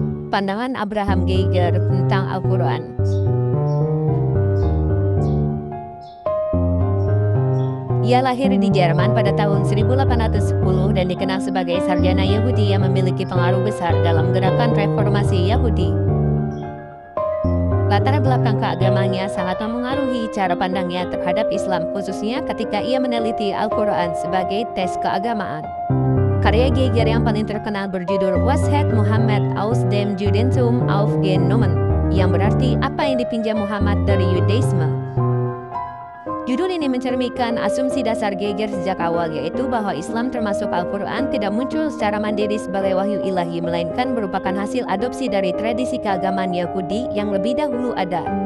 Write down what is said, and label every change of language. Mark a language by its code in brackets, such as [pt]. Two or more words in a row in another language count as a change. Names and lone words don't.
[id] Pandangan Abraham Geiger tentang Al-Quran. Ia lahir di Jerman pada tahun 1810 dan dikenal sebagai sarjana Yahudi yang memiliki pengaruh besar dalam gerakan reformasi Yahudi. Latar belakang keagamannya sangat memengaruhi cara pandangnya terhadap Islam, khususnya ketika ia meneliti Al-Quran sebagai tes keagamaan. Karya Geiger yang paling terkenal berjudul Was hat Muhammad aus dem Judentum aufgenommen, yang berarti apa yang dipinjam Muhammad dari Yudaisme. Judul ini mencerminkan asumsi dasar Geiger sejak awal, yaitu bahwa Islam termasuk Al-Quran tidak muncul secara mandiri sebagai wahyu ilahi, melainkan merupakan hasil adopsi dari tradisi keagamaan Yahudi yang lebih dahulu ada.